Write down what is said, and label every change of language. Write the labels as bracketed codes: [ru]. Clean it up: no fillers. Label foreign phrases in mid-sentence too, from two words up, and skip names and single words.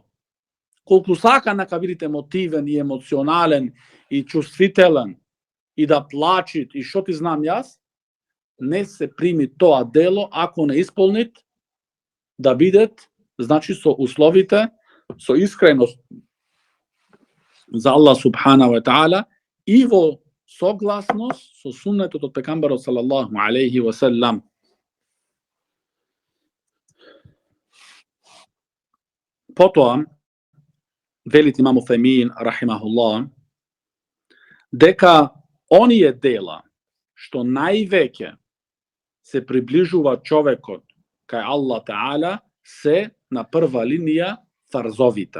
[mk] Колку сака нека бидете емотивен и емоционален и чувствителен и да плачит и што ти знам јас, не се прими тоа дело ако не исполнит да бидет, значи со условите, со искреност за [ar] الله سبحانه وتعالى [mk] и во согласност со суннетот од пекамберот [ar] صلى الله عليه وسلم. [mk] Потоа велит имам Уфемин рахимахуллах дека оние дела што највеќе се приближува човекот кај [ar] الله تعالى [mk] се на прва линија фарзовите.